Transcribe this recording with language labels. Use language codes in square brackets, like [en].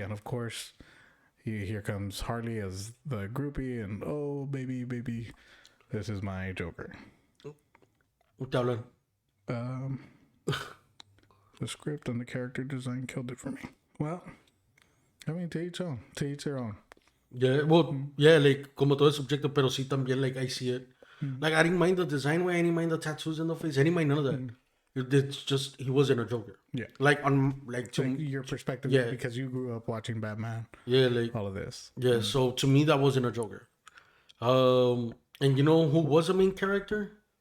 [en] And of course, here comes Harley as the groupie, and oh, baby, this is my Joker. [es] Te hablan. [en] The script and the character design killed it for me. Well, I mean, to each own, to each their own. Yeah, well, yeah, like, [es] como todo es subjecto, pero sí también, [en] like, I see it. Like, I didn't mind the design way, I didn't mind the tattoos in the face, I didn't mind none of that. It's just, he wasn't a Joker. Yeah. Like, on, like, So to, your perspective Yeah. is because you grew up watching Batman, yeah, like, all of this. yeah, so to me, that wasn't a Joker. And you know who was a main character?